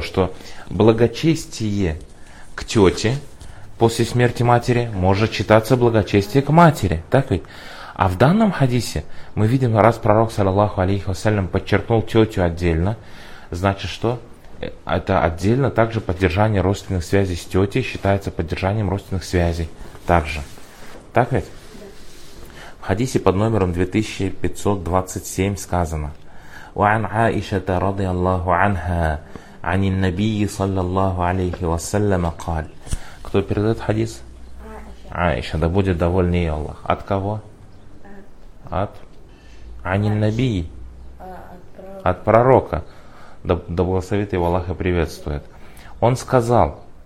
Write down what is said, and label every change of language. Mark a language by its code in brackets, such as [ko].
[ru] Что благочестие к тете после смерти матери может считаться благочестие к матери. Так ведь? А в данном хадисе мы видим, раз пророк, саллаллаху алейхи вассалям, подчеркнул тетю отдельно, значит что? Это отдельно также поддержание родственных связей с тетей считается поддержанием родственных связей также. Так ведь? В хадисе под номером 2527 сказано, [ar] وعن عائشة رضي الله عنها عن النبي صلى الله عليه وسلم قال. [ru] Кто передает хадис? Аиша. Да будет довольный ей Аллах. От кого? От? [ar] عن النبي. [ru] От пророка. Да благословит его Аллах и приветствует. Он сказал.